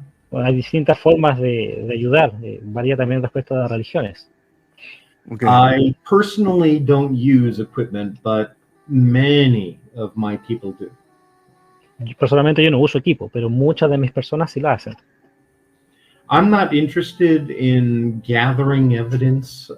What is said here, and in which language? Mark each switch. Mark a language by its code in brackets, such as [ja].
[es] Bueno, hay distintas formas de ayudar, varía también respecto a las religiones. [en] Okay. I personally don't use equipment, but many of my people do. [es] Personalmente yo no uso equipo, pero muchas de mis personas sí lo hacen. [en] I'm not interested in gathering evidence.